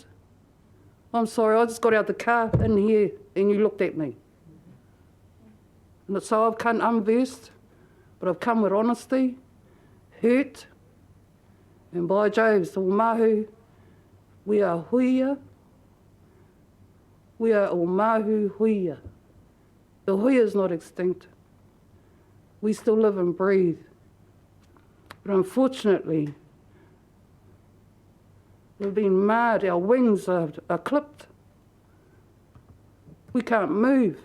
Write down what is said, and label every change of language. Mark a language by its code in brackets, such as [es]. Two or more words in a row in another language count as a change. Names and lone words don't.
[en] I'm sorry, I just got out the car in here and you looked at me. And so I've come unversed, but I've come with honesty, hurt, and by Jove, so Mahu, we are huia. We are o Mahu huia. The huia is not extinct. We still live and breathe. But unfortunately, we've been marred, our wings are clipped. We can't move.